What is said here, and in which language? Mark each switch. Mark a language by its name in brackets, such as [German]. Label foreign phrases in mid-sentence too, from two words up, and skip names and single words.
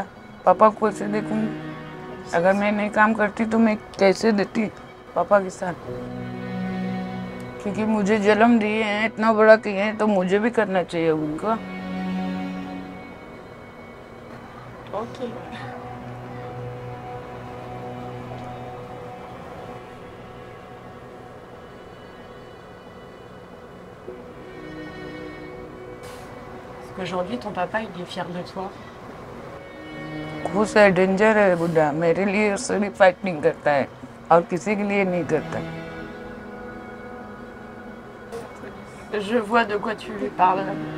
[Hindi] पापा को कैसे देखूँगी? अगर मैं नहीं काम करती तो मैं कैसे देती पापा के साथ? क्योंकि मुझे जन्म दिए हैं, इतना बड़ा किए हैं, तो मुझे भी करना चाहिए उनका। ओके। [French] Aujourd'hui, ton papa, il est fier de toi. [Hindi] खुश है, डेंजर है बुढ़ा, मेरे लिए सिर्फ फाइटिंग करता है और किसी के लिए नहीं करता। [French] Je vois de quoi tu parles.